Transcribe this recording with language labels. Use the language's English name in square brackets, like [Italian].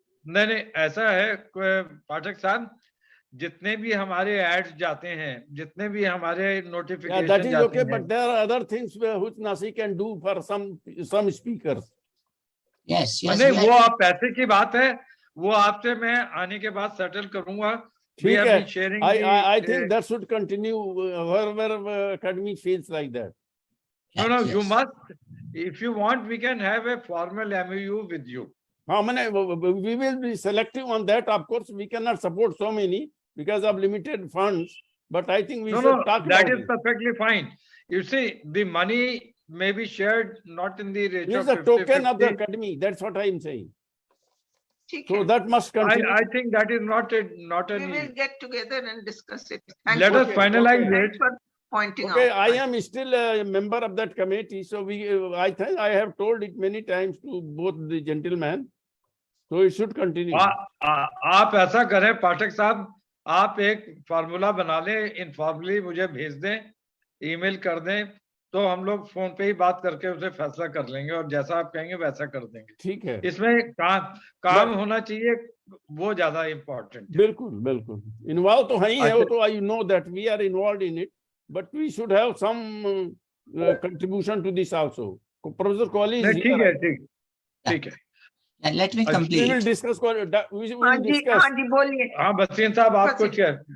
[Hindi] नहीं ऐसा है पाठक साहब, जितने भी हमारे एड्स जाते हैं, जितने भी हमारे नोटिफिकेशन [English] that is [Hindi] जाते [English] okay, [Hindi] हैं, [English] but there are other things which NASI can do for some speakers. Yes. [Hindi] नहीं वो आप पैसे की बात है, वो आपसे मैं आने के बाद सेटल करूंगा. [English] We have been sharing. I think that should continue wherever academy feels like that. No, you must. If you want, we can have a formal MOU with you. How many? We will be selective on that. Of course, we cannot support so many because of limited funds. But I think we should talk about that is perfectly fine. You see, the money may be shared not in the ratio. It is a token of the academy. That's what I am saying. So that must continue. I think that is not a. We will get together and discuss it. Let us finalize it. Pointing okay, out. I am still a member of that committee, so I think I have told it many times to both the gentlemen, so it should continue. [Hindi] आप ऐसा करें पाठक साहब, आप एक formula बना लें, informally मुझे भेज दें, ईमेल कर दें, तो हम लोग फोन पे ही बात करके उसे फैसला कर लेंगे और जैसा आप कहेंगे वैसा कर देंगे. ठीक है. इसमें काम होना चाहिए, वो ज्यादा इम्पोर्टेंट. बिल्कुल. [English] Involved [Hindi] तो है ही है, तो [English] I know that we are involved in it. But we should have some contribution to this also. Professor Kohli is here. [Hindi] ठीक है. [English] Let me complete. We will discuss. We will discuss. [Hindi] हाँ, बसीन साहब आप कुछ है.